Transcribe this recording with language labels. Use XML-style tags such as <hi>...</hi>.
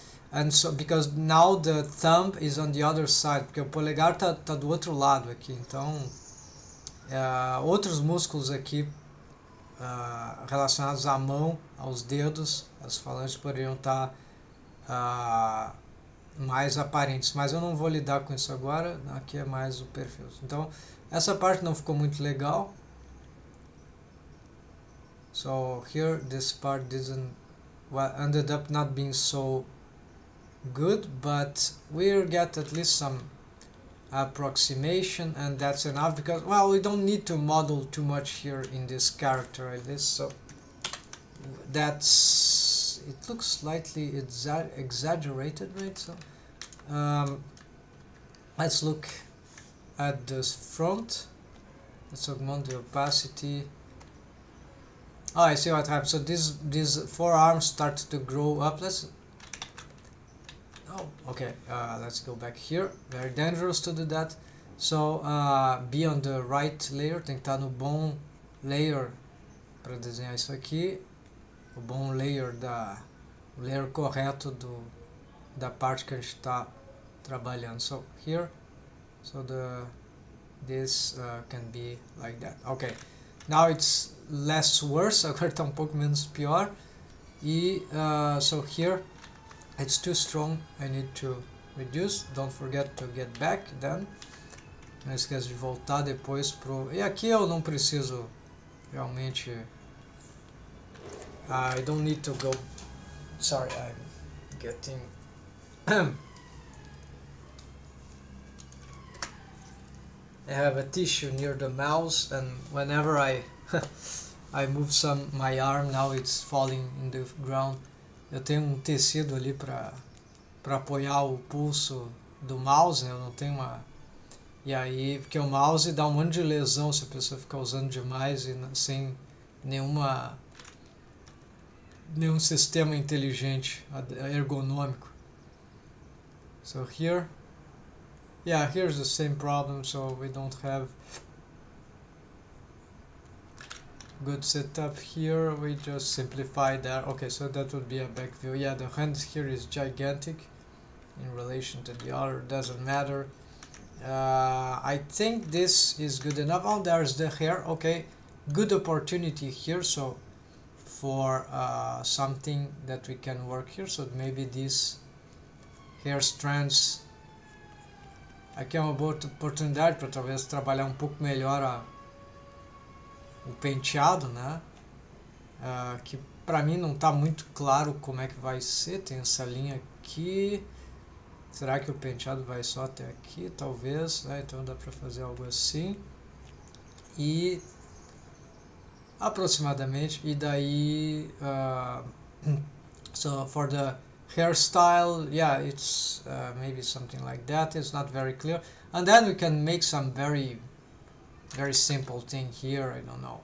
<en>And so because now the thumb is on the other side,</en> <pt>porque o polegar tá do outro lado aqui, então outros músculos aqui relacionados à mão, aos dedos, as falanges poderiam estar mais aparentes, mas eu não vou lidar com isso agora. Aqui é mais o perfil. Então essa parte não ficou muito legal.</pt> <en>So here this part ended up not being so good, but we'll get at least some approximation, and that's enough, because, well, we don't need to model too much here in this character like this. So that's, it looks slightly exaggerated, right? So let's look at this front. Let's augment the opacity. Oh, I see what happened. So these forearms start to grow up. Okay, let's go back here. Very dangerous to do that. So be on the right layer,</en> <pt>tem que estar no bom layer para desenhar isso aqui. O bom layer o layer correto da parte que a gente está trabalhando.</pt> <en>So here, so this can be like that. Okay, now it's less worse.</en> <pt>Agora está pouco menos pior.</pt> <en>E so here it's too strong, I need to reduce. Don't forget to get back then.</en> <pt>Não esqueça de voltar depois pro... E aqui eu não preciso realmente...</pt> <en>I don't need to go... Sorry, I'm getting... I have a tissue near the mouse, and whenever I move my arm, now it's falling in the ground.</en> <pt>Eu tenho tecido ali para apoiar o pulso do mouse, né? Eu não tenho uma... E aí, porque o mouse dá um monte de lesão se a pessoa ficar usando demais e sem nenhum sistema inteligente, ergonômico.</pt> <en>So here, yeah, here's the same problem, so we don't have good setup here. We just simplify that. Okay, so that would be a back view. Yeah, the hand here is gigantic in relation to the other, doesn't matter. I think this is good enough. Oh, there's the hair. Okay, good opportunity here. So for something that we can work here. So maybe these hair strands</en> <pt>aqui é uma boa oportunidade para talvez trabalhar um pouco melhor o penteado, né? Que para mim não está muito claro como é que vai ser. Tem essa linha aqui. Será que o penteado vai só até aqui? Talvez, né? Então dá para fazer algo assim. E aproximadamente, e daí</pt> <en>so for the hairstyle, yeah, it's maybe something like that. It's not very clear, and then we can make some very simple thing here. I don't know.</en>